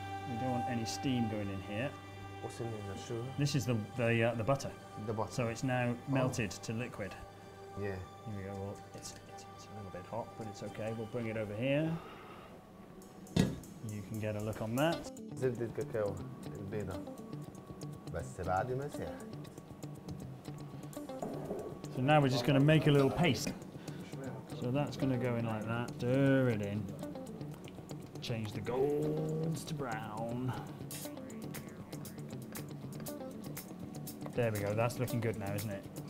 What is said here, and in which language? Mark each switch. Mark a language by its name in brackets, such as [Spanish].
[English] We don't want any steam going in here. What's in there? The sugar? This is the butter. The butter. So it's now melted to liquid. Yeah. Here we go. Well, it's a little bit hot, but it's okay. We'll bring it over here. You can get a look on that. [Arabic] زبدة كاكاو البيضة بس بعد ما ساحت. [English] So now we're just going to make a little paste. So that's going to go in like that. Stir it in. Change the golds to brown. There we go. That's looking good now, isn't it?